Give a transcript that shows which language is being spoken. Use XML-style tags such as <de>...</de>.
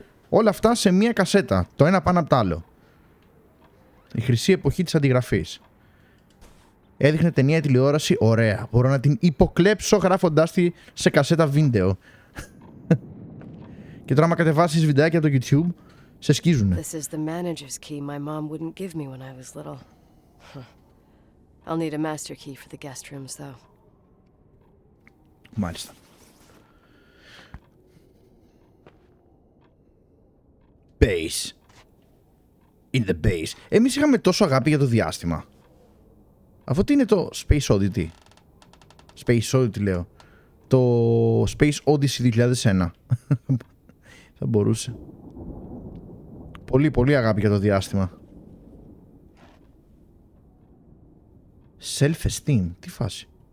<el>Όλα αυτά σε μία κασέτα, το ένα πάνω από το άλλο. Η χρυσή εποχή της αντιγραφής. Έδειχνε ταινία ή τηλεόραση, ωραία. Μπορώ να την υποκλέψω γράφοντάς τη σε κασέτα βίντεο. Και τώρα άμα κατεβάσεις βιντεάκια από το YouTube, σε σκίζουνε.</el> <en>This is the manager's key my mom wouldn't give me when I was little. I'll need a master key for the guest rooms, though.</en> <el>Μάλιστα.</el> <en>Base. In the base.</en> <el>Εμείς είχαμε τόσο αγάπη για το διάστημα. Αυτό τι είναι το Space Oddity? Space Oddity λέω. Το Space Odyssey 2001. Θα μπορούσε. Πολύ πολύ αγάπη για το διάστημα. Self-esteem. Τι φάση?</el>